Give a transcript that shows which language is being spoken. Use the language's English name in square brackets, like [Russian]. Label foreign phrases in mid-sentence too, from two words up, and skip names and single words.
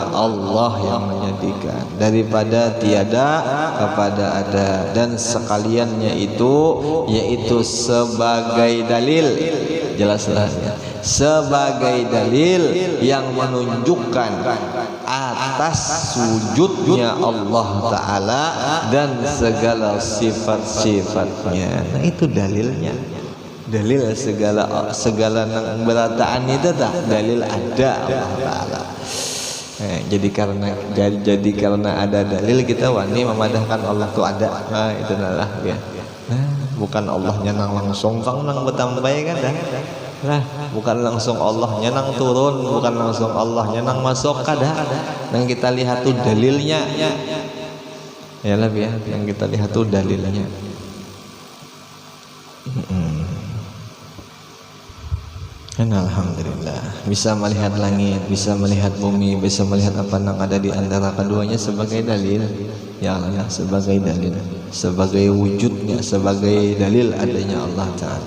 [Indonesian] Allah yang menjadikan, daripada tiada kepada ada, dan sekaliannya itu yaitu sebagai dalil, jelaslah ya, sebagai dalil yang menunjukkan atas sujudnya Allah Ta'ala dan segala sifat-sifatnya. Nah itu dalilnya. [Banjar] Dalil segala berataan itu tak dalil ada Allah Ta'ala. Jadi karena ada dalil kita wani memadahkan Allah itu ada. Nah itu nalah ya. Bukan Allahnya nang langsung nang bertambah kan dah. Lah bukan langsung Allahnya nang turun, bukan langsung Allahnya nang masuk kada. Nang kita lihat tuh dalilnya. [Indonesian] Ya lah ya, yang kita lihat tuh dalilnya. Dan alhamdulillah bisa melihat langit, bisa melihat bumi, bisa melihat apa yang ada di antara keduanya sebagai dalil ya Allah, sebagai dalil, sebagai wujudnya, sebagai dalil adanya Allah Ta'ala.